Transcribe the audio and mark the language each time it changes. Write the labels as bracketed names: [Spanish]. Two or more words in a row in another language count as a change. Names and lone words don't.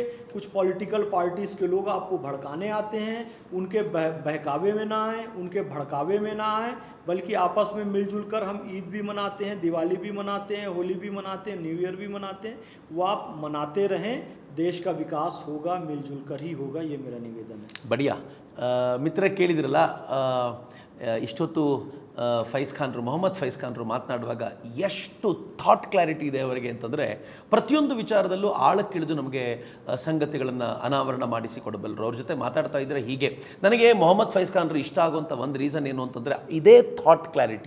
[Hindi] कुछ [English] political parties [Hindi] के लोग आपको भड़काने आते हैं, उनके बहकावे में ना आए, उनके भड़कावे में ना आए, बल्कि आपस में मिलजुल कर हम ईद भी मनाते हैं, दिवाली भी मनाते हैं, होली भी मनाते हैं, न्यू ईयर भी मनाते हैं, वो आप मनाते रहें। देश का विकास होगा, मिलजुल कर ही होगा, ये मेरा निवेदन है। बढ़िया। [Kannada] ಮಿತ್ರ ಕೇಳಿದ್ರಲ್ಲ, ಇಷ್ಟೊತ್ತು ಫೈಜ್ ಖಾನ್ರು, ಮೊಹಮ್ಮದ್ ಫೈಜ್ ಖಾನ್ರು ಮಾತನಾಡುವಾಗ ಎಷ್ಟು [English] thought clarity [Kannada] ಇದೆ ಅವರಿಗೆ ಅಂತಂದರೆ, ಪ್ರತಿಯೊಂದು ವಿಚಾರದಲ್ಲೂ ಆಳಕ್ಕಿಳಿದು ನಮಗೆ ಸಂಗತಿಗಳನ್ನು ಅನಾವರಣ ಮಾಡಿಸಿ ಕೊಡಬಲ್ಲರು. ಅವ್ರ ಜೊತೆ ಮಾತಾಡ್ತಾ ಇದ್ದರೆ ಹೀಗೆ ನನಗೆ ಮೊಹಮ್ಮದ್ ಫೈಜ್ ಖಾನ್ರು ಇಷ್ಟ ಆಗುವಂಥ ಒಂದು ರೀಸನ್ ಏನು ಅಂತಂದರೆ ಇದೇ [English] thought clarity.